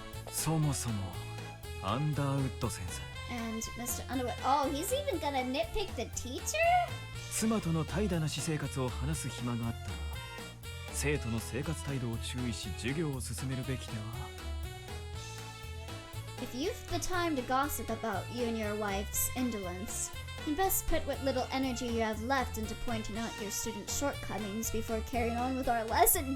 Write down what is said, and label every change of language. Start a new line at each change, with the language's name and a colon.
Japanese: そもそもアンダーウッド先生。
English: And Mr. Underwood, oh, he's even gonna nitpick the teacher?
Japanese: 妻との怠惰な私生活を話す暇があったら、生徒の生活態度を注意し授業を進めるべきでは。
English: If you've the time to gossip about you and your wife's indolence, you best put what little energy you have left into pointing out your students' shortcomings before carrying on with our lesson.